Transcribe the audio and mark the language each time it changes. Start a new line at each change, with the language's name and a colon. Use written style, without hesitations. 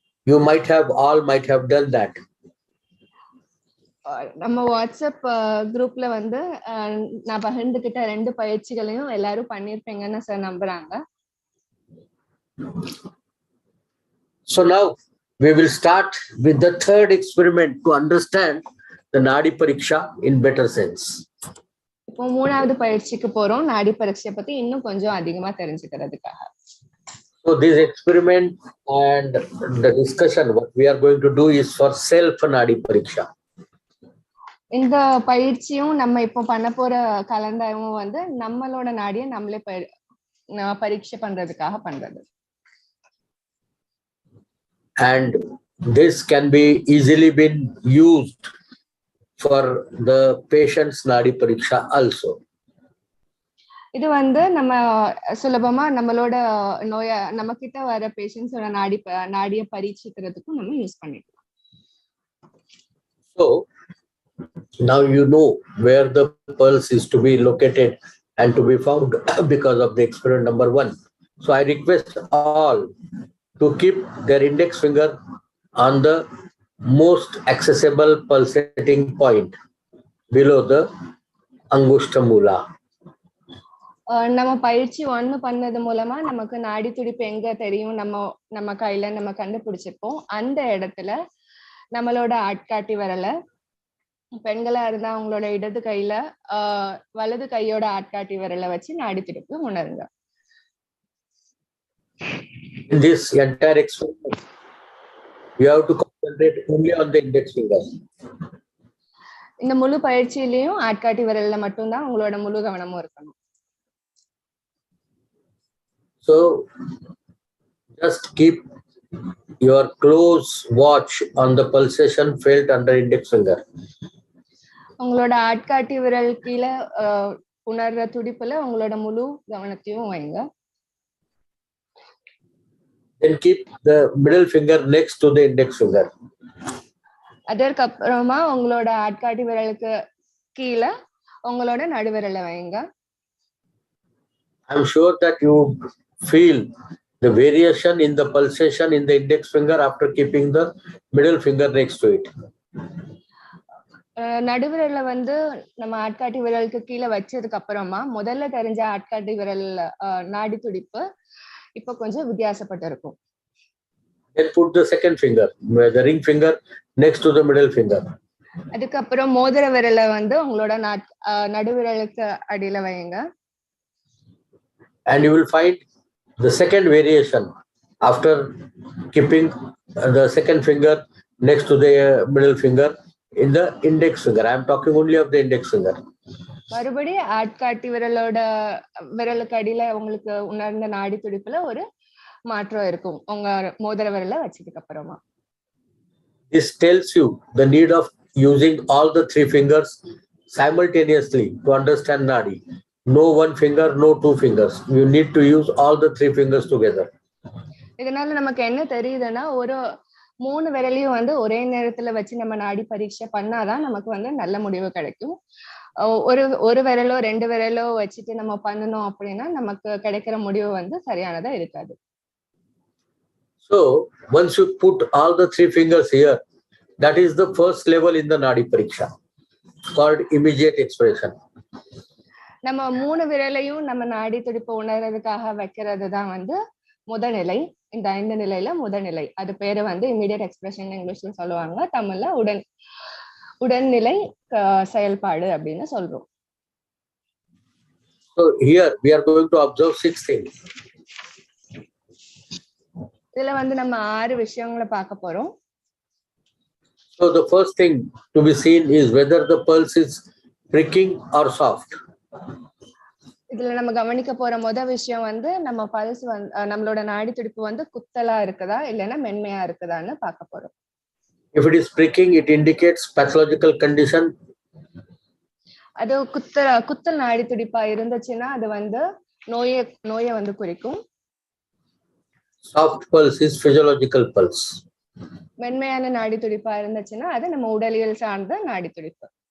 English: You might have done that.
Tamil: நம்ம WhatsApp குரூப்ல வந்து நான் பகிர்ந்துகிட்ட 2 பயிற்சிகளையும் எல்லாரும் பண்ணிருப்பீங்கன்னு சார் நம்புறாங்க.
English: So now we will start with the 3rd experiment to understand the Nadi Pariksha in better sense.
Tamil: இப்போ இப்போ மூணாவது பயிற்சிக்கு போறோம் நாடி பரீட்சை பத்தி இன்னும் கொஞ்சம் அதிகமா தெரிஞ்சுக்கிறதுக்காக.
English: So this experiment and the discussion what we are going to do is for self Nadi Pariksha.
Tamil: இந்த பயிற்சியும் நம்ம இப்போ பண்ண போற கலந்தாய்வும் வந்து நம்மளோட நாடியை நம்மளே பரீட்சை பண்றதுக்காக பண்றது.
English: And this can be easily been used for the patient's Nadi Pariksha also.
Tamil: இது வந்து நம்ம சுலபமா நம்மளோட நம்ம கிட்ட வர பேஷண்ட்ஸோட நாடிய பரீட்சிக்கிறதுக்கும் நம்ம யூஸ் பண்ணிக்கலாம்.
English: So now you know where the pulse is to be located and to be found because of the experiment number 1. So I request all to keep their index finger on the most accessible pulsating point below the Angushta Mula.
Tamil: நம்ம பயிற்சி 1 பண்ணது மூலமா நமக்கு நாடி துடிப்பு எங்க தெரியும் நம்ம கையில நம்ம கண்டுபிடிச்சிருப்போம். அந்த இடத்துல நம்மளோட ஆட்காட்டி விரல பெண்களா இருந்தா அவங்களோட இடது கையில வலது கையோட ஆட்காட்டி விரல வச்சு நாடி துடிப்பு உணருங்க.
English: In this entire experiment, you have to concentrate only on the index finger.
Tamil: இந்த முழு பயிற்சியிலையும் ஆட்காட்டி விரல்ல மட்டும்தான் உங்களோட முழு கவனமும் இருக்கணும்.
English: So just keep your close watch on the pulsation felt under index finger.
Tamil: உங்களோட ஆட்காட்டி விரல் கீழ உணர்ற துடிப்புல உங்களோட முழு கவனத்தையும் வைங்க.
English: Then keep the middle finger next to the index finger.
Tamil: அதற்கு அப்புறமா உங்களோட ஆட்காட்டி விரலுக்கு கீழ உங்களோட நடுவிரலை வைங்க.
English: I'm sure that you feel the variation in the pulsation in the index finger after keeping the middle finger next to it.
Tamil: நடுவிரல்ல வந்து நம்ம ஆட்காட்டி விரலுக்கு கீழே வச்சதுக்கு அப்புறமா முதல்ல தெரிஞ்ச ஆட்காட்டி விரல் நாடி துடிப்பு இப்ப கொஞ்சம் வித்தியாசப்பட்டு இருக்கும்.
English: Then put the second finger, the ring finger next to the middle finger.
Tamil: அதுக்கப்புறம் மோதிர விரலை வந்து உங்களோட நடுவிரலுக்கு அடியில வைங்க.
English: And you will find the second variation after keeping the second finger next to the middle finger in the index finger. I am talking only of the index finger.
Tamil: மறுபடி ஆட்காட்டி விரலுக்கு அடியில உங்களுக்கு உணர்ந்த நாடி துடிப்புல ஒரு மாற்றம் இருக்கும் உங்க மோதிர விரலை வச்சதுக்கு அப்புறமா.
English: This tells you the need of using all the 3 fingers simultaneously to understand Nadi. No one finger, no 2 fingers. You need to use all the 3 fingers together.
Tamil: இதனால நமக்கு என்ன தெரியுதுன்னா ஒரு 3 விரலையும் வந்து ஒரே நேரத்துல வச்சு நம்ம நாடி பரீட்சை பண்ணாதான் நமக்கு வந்து நல்ல முடிவு கிடைக்கும். ஒரு விரலோ 2 விரலோ வச்சுட்டு நம்ம பண்ணணும் அப்படின்னா நமக்கு கிடைக்கிற முடிவு வந்து சரியானதா இருக்காது.
English: So once you put all the 3 fingers here, that is the first level in the Nadi Pariksha, called immediate expression.
Tamil: நம்ம 3 விரலையும் நம்ம நாடி துடிப்பு உணர்றதுக்காக வைக்கிறது தான் வந்து முதல்நிலை. இந்த 5 நிலையில முதல்நிலை. அது பேரு வந்து இமிடியட் எக்ஸ்பிரஷன் இங்கிலீஷ்ல சொல்லுவாங்க. தமிழ்ல உடன்நிலை செயல்பாடு அப்படின்னு சொல்றோம்.
English: So here we are going to observe 6 things.
Tamil: இதுல வந்து நம்ம 6 விஷயங்களை பார்க்க போறோம்.
English: So the first thing to be seen is whether the pulse is pricking or soft.
Tamil: இதுல நம்ம கவனிக்க போற விஷயம் வந்து நம்ம பல்ஸ் வந்து நம்மளோட நாடி துடிப்பு வந்து குத்தலா இருக்குதா இல்லைன்னா மென்மையா இருக்குதான்னு பார்க்க போறோம்.
English: If it is pricking, it indicates pathological condition.
Tamil: அது குத்தல் நாடி துடிப்பா இருந்துச்சுன்னா அது வந்து நோயை வந்து குறிக்கும்.
English: Soft pulse is physiological pulse.
Tamil: மென்மையான நாடி துடிப்பா இருந்துச்சுன்னா அது நம்ம உடலியல் சார்ந்த நாடி துடிப்பு.